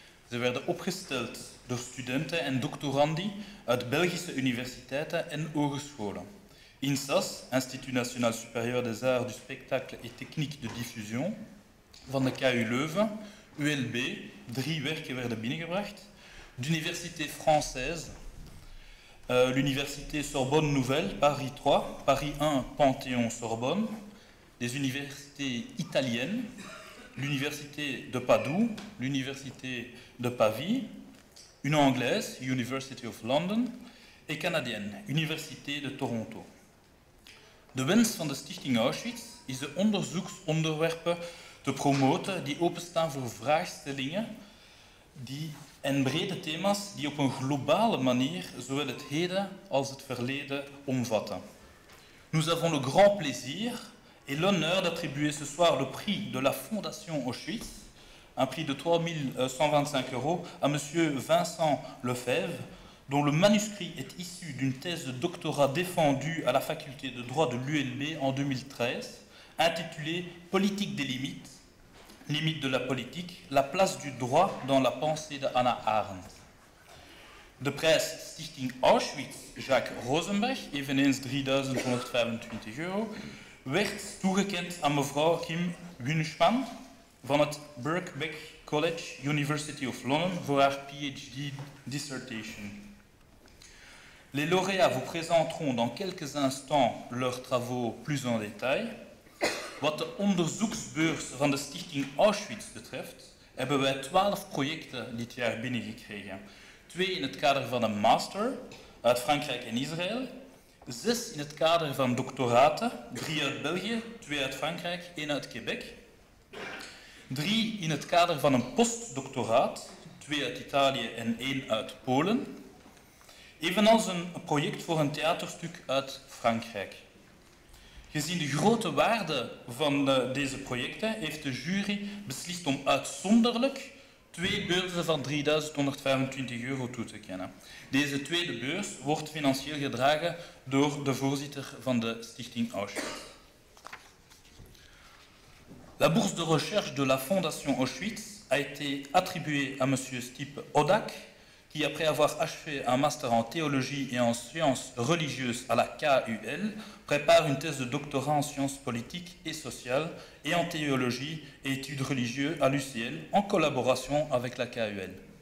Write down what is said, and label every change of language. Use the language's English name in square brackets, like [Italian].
[Dutch] Ze werden opgesteld door studenten en doctorandi uit Belgische universiteiten en hogescholen. INSAS, Institut National Supérieur des Arts du Spectacle et Technique de Diffusion, van de KU Leuven, ULB, 3 werken werden binnengebracht, [French] d'Université Française, l'Université Sorbonne Nouvelle, Paris 3, Paris 1, Panthéon-Sorbonne, des universités italiennes, l'Université de Padoue, l'Université de Pavie, une anglaise, University of London, et canadienne, Université de Toronto. [Dutch] De wens van de Stichting Auschwitz is de onderzoeksonderwerpen te promoten die openstaan voor vraagstellingen en brede thema's die op een globale manier zowel het heden als het verleden omvatten. [French] Nous avons le grand plaisir et l'honneur d'attribuer ce soir le prix de la Fondation Auschwitz, un prix de 3 125 € à M. Vincent Lefebvre, dont le manuscrit est issu d'une thèse de doctorat défendue à la faculté de droit de l'ULB en 2013, intitulée « Politique des limites, limites de la politique, la place du droit dans la pensée de Hannah Arendt ». [Dutch] De prijs Stichting Auschwitz Jacques Rosenberg, eveneens 3.125 €, werd toegekend aan mevrouw Kim Wunschmann van het Birkbeck College, University of London, voor haar PhD dissertation. [French] Les lauréats vous présenteront dans quelques instants leurs travaux plus en détail. [Dutch] Wat de onderzoeksbeurs van de Stichting Auschwitz betreft, hebben wij 12 projecten dit jaar binnengekregen. 2 in het kader van een master uit Frankrijk en Israël, 6 in het kader van doctoraten, 3 uit België, 2 uit Frankrijk, 1 uit Quebec. 3 in het kader van een postdoctoraat, 2 uit Italië en 1 uit Polen. Evenals een project voor een theaterstuk uit Frankrijk. Gezien de grote waarde van deze projecten heeft de jury beslist om uitzonderlijk 2 beurzen van 3.125 € toe te kennen. Deze tweede beurs wordt financieel gedragen door de voorzitter van de Stichting Auschwitz. [French] La bourse de recherche de la Fondation Auschwitz a été attribuée à M. Stipe Odak, qui, après avoir achevé un master en théologie et en sciences religieuses à la KUL, prépare une thèse de doctorat en sciences politiques et sociales et en théologie et études religieuses à l'UCL en collaboration avec la KUL.